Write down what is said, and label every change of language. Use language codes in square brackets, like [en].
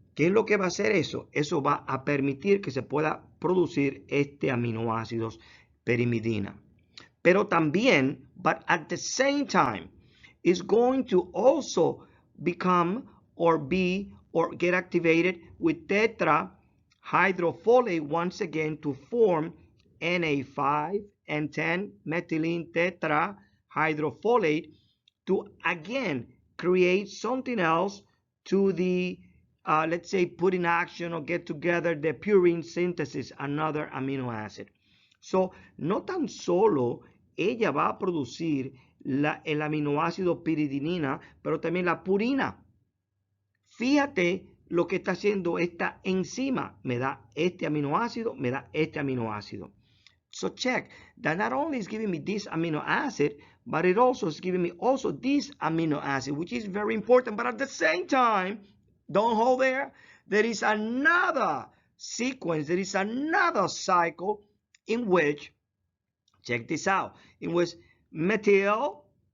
[es] ¿Qué es lo que va a hacer eso? Eso va a permitir que se pueda producir este aminoácidos pirimidina. Pero también, [en] but at the same time, is going to also become or be or get activated with tetrahydrofolate once again to form Na5 and 10 methylene tetrahydrofolate to again create something else to the let's say put in action or get together the purine synthesis, another amino acid. [es] So, no tan solo ella va a producir el aminoácido piridinina, pero también la purina. Fíjate lo que está haciendo esta enzima. Me da este aminoácido, me da este aminoácido. [en] So check that not only is giving me this amino acid, but it also is giving me also this amino acid, which is very important. But at the same time, don't hold there. There is another sequence, there is another cycle in which, check this out, in which methyl